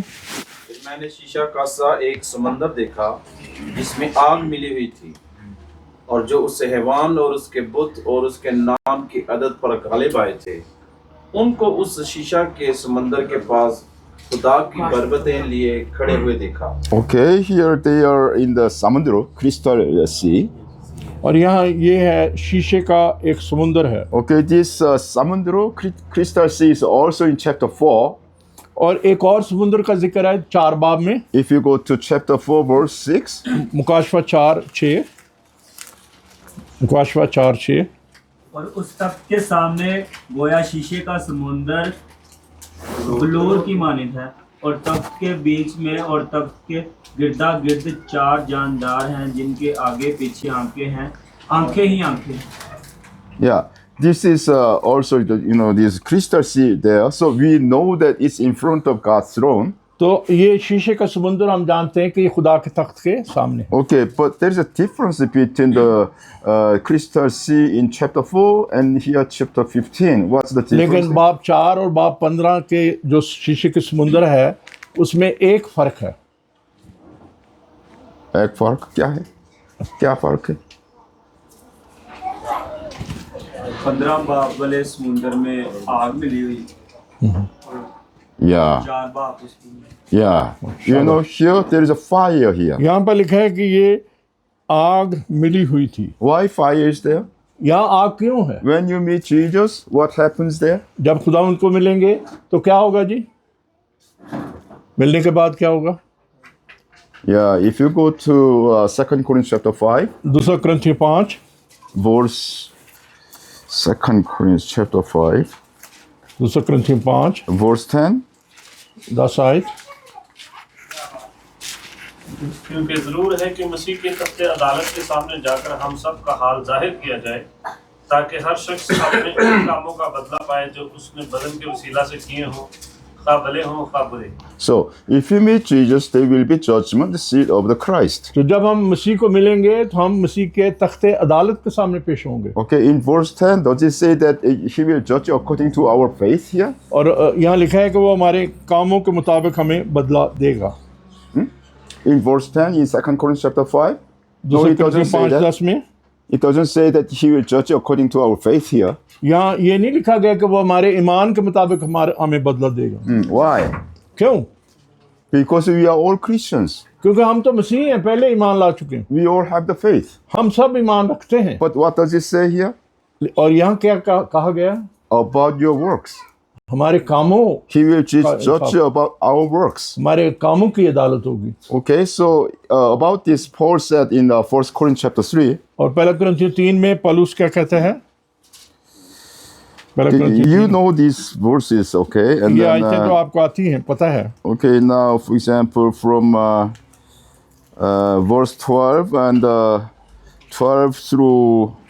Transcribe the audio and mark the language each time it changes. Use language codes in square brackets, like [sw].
[hi] फिर मैंने शीशा का सा एक समंदर देखा जिसमें आग मिली हुई थी और जो उससे हैवान और उसके बुत और उसके नाम की अदद पर गालिब आए थे उनको उस शीशा के समंदर के पास खुदा की बरबतें लिए खड़े हुए देखा। [en] Okay, here they are in the Samudra, crystal sea. [hi] और यहाँ ये है शीशे का एक समुंदर है। [en] Okay, this Samudra, crystal sea is also in chapter 4. [hi] और एक और समुंदर का जिक्र है 4 बाब में। [en] If you go to chapter 4, verse 6. [hi] मुकाशवा 4:6। मुकाशवा 4:6। और उस तख्त के सामने गोया शीशे का समुंदर बलूर की मानित है और तख्त के बीच में और तख्त के गिरदा गिर्द 4 जानदार हैं जिनके आगे पीछे आंखें हैं, आंखें ही आंखें। [en] Yeah, this is also this crystal sea there. So we know that it's in front of God's throne. [hi] तो ये शीशे का समुंदर हम जानते हैं कि ये खुदा के तख्त के सामने है। [en] Okay, but there is a difference between the crystal sea in chapter 4 and here chapter 15. What's the difference? [hi] लेकिन बाब 4 और बाब 15 के जो शीशे के समुंदर है उसमें एक फर्क है। एक फर्क क्या है? क्या फर्क है? 15 बाप वाले समुंदर में आग मिली हुई, [en] Yeah, [hi] 4 बाप उसमें [en] yeah. You know, here there is a fire here. [hi] यहाँ पर लिखा है कि ये आग मिली हुई थी। [en] Why fire is there? [hi] यहाँ आग क्यों है? [en] When you meet Jesus, what happens there? [hi] जब खुदा उनको मिलेंगे तो क्या होगा जी? मिलने के बाद क्या होगा? [en] Yeah, if you go to 2 Corinthians chapter 5, 2 Corinthians 5, verse 2 Corinthians chapter 5, 2 Corinthians 5, verse 10. [hi] 10 आयत। क्योंकि जरूर है कि मसीह के तख्ते अदालत के सामने जाकर हम सब का हाल जाहिर किया जाए, ताकि हर शख्स अपने उन कामों का बदला पाए जो उसने बदन के वसीला से किए हों, खा भले हों खा बुरे। [en] So, if you meet Jesus, there will be judgment seat of the Christ. [hi] तो जब हम मसीह को मिलेंगे तो हम मसीह के तख्ते अदालत के सामने पेश होंगे। [en] Okay, in verse 10, does it say that he will judge according to our faith here? [hi] और यहाँ लिखा है कि वो हमारे कामों के मुताबिक हमें बदला देगा। [en] In verse 10, in 2 Corinthians chapter 5? 2 it doesn't Corinthians say 5, that. [hi] 10 में [en] It doesn't say that he will judge according to our faith here. [hi] यहाँ ये नहीं लिखा गया कि वो हमारे ईमान के मुताबिक हमें बदला देगा। [en] Why? [hi] क्यों? [en] Because we are all Christians. [hi] क्योंकि हम तो मसीह हैं, पहले ईमान ला चुके हैं। [en] We all have the faith. [hi] हम सब ईमान रखते हैं। [en] But what does it say here? [hi] और यहाँ क्या कहा गया? [en] About your works. [hi] हमारे कामों, [en] He will judge about our works. [hi] हमारे कामों की अदालत होगी। [en] Okay, so about this, Paul said in 1 Corinthians chapter 3, [hi] और 1 कुरिन्थियों 3 में पौलुस क्या कहता है? 1 कुरिन्थियों [en] you [hi] 3 [en] know these verses, okay? And [hi] ये [en] then, [hi] आयतें तो आपको आती हैं, पता है। [en] okay, now, for example, from verse 12 and 12 through